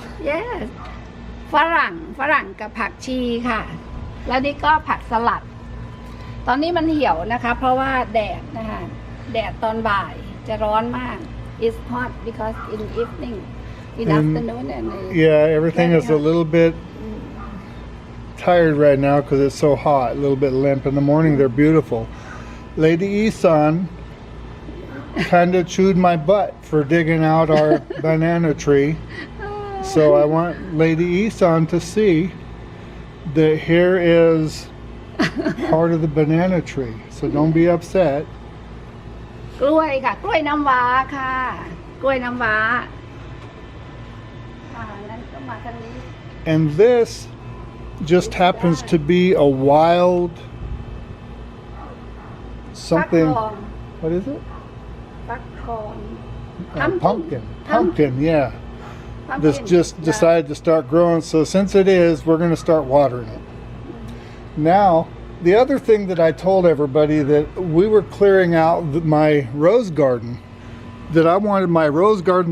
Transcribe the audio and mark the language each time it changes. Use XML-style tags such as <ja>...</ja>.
<th>Yes ฝรั่งกับผักชีค่ะ แล้วนี่ก็ผักสลัด ตอนนี้มันเหี่ยวนะคะ เพราะว่าแดดนะคะแดดตอนบ่ายจะร้อนมาก</th> <en>It's hot because in evening in afternoon and yeah, everything is a little bit tired right now because it's so hot, a little bit limp. In the morning they're beautiful. Lady Isan kind of chewed my butt for digging out our banana tree. So I want Lady Isan to see that here is part of the banana tree. So don't be upset.</en> <th>กล้วยค่ะ กล้วยน้ำว้าค่ะ กล้วยน้ำว้างั้นก็มาทางนี้</th> <en>And this just happens to be a wild something. What is it? Pumpkin, yeah. This just decided to start growing. So since it is, we're going to start watering it. Now, the other thing that I told everybody, that we were clearing out my rose garden, that I wanted my rose garden.</en>